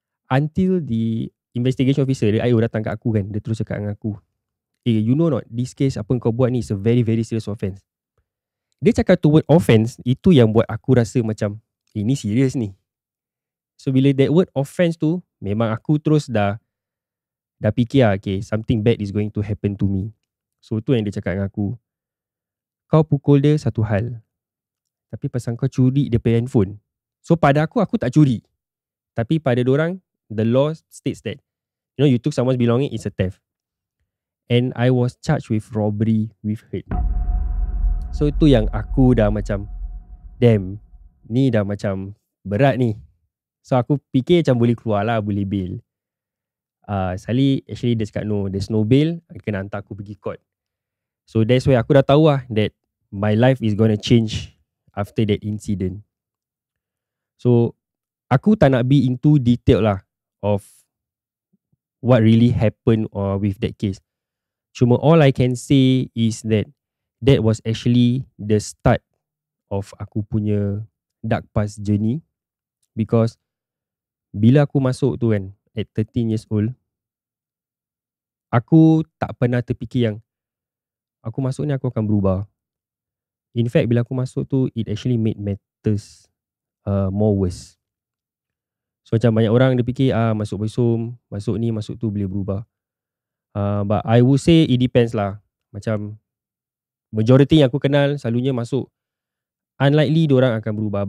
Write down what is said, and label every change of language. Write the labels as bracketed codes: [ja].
[en] Until the investigation officer, [ms] dia IO datang kat aku kan. Dia terus cakap dengan aku, you know not, this case apa kau buat ni [en] is a very very serious offence. [ms] Dia cakap tu word offence, itu yang buat aku rasa macam, ni serius ni. So bila [en] that word offence tu, memang aku terus dah fikir lah, okay, something bad is going to happen to me. [ms] So tu yang dia cakap dengan aku, kau pukul dia satu hal, tapi pasal kau curi dia punya handphone. So pada aku tak curi. Tapi pada dorang, [en] the law states that, you took someone's belonging, it's a theft. And I was charged with robbery with hurt. [ms] So tu yang aku dah macam, damn, ni dah macam berat ni. So aku fikir macam boleh keluar lah, boleh bail. Sali actually dia cakap no, there's no bail, kena hantar aku pergi court. [en] So that's why aku dah tahu lah that my life is gonna change after that incident. [ms] So aku tak nak [en] be into detail lah of what really happened with that case. Cuma all I can say is that was actually the start of aku punya dark past journey. [ms] Because bila aku masuk tu kan, [en] at 13 years old, [ms] aku tak pernah terfikir yang aku masuk ni aku akan berubah. [en] In fact, bila aku masuk tu, it actually made matters more worse. [ms] So macam banyak orang dia fikir masuk mesum, masuk ni, masuk tu boleh berubah. [en] But I would say it depends lah. [ms] Macam majority yang aku kenal selalunya masuk, unlikely diorang akan berubah.